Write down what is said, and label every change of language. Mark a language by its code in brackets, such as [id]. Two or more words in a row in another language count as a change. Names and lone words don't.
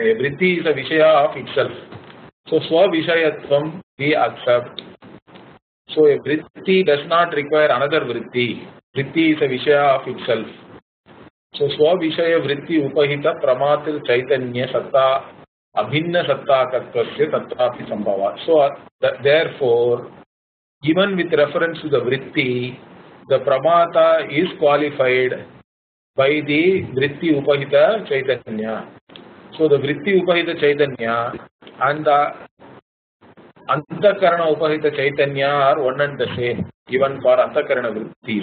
[en] A vritti is a vishaya of itself. So swavishayatvam we accept. So a vritti does not require another vritti. Vritti is a vishaya of itself. [sa] So swavishaya vritti upahita pramatil chaitanya satta abhinna satta katvasya tatrapi sambhava. [en] So therefore, even with reference to the vritti, the pramata is qualified by the [sa] vritti upahita chaitanya. [en] So the [sa] vritti upahita chaitanya [en] and the [sa] antakarana upahita chaitanya [en] are one and the same, even for [sa] antakarana vrittis.